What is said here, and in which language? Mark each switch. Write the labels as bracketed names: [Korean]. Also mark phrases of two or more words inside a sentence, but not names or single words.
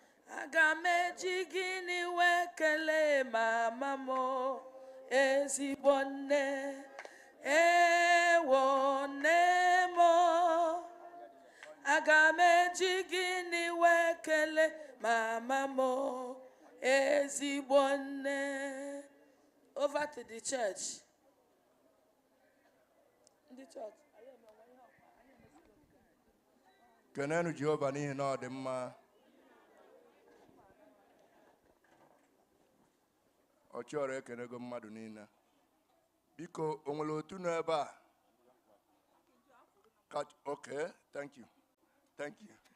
[Igbo] Aga m eji gịnị wee kelee mama m, ezigbo nne? Ewo, nne m. Aga m eji gịnị wee kelee mama m, ezigbo nne? [English] Over to the church. [Igbo] Ndị church. Kenenu Jehova n'ihi na ọ dị mma. Ọ chọrọ ekenego mmadụ niile. Biko, o nwere otu nọ ebe a? [English] Catch, okay, thank you. Thank you.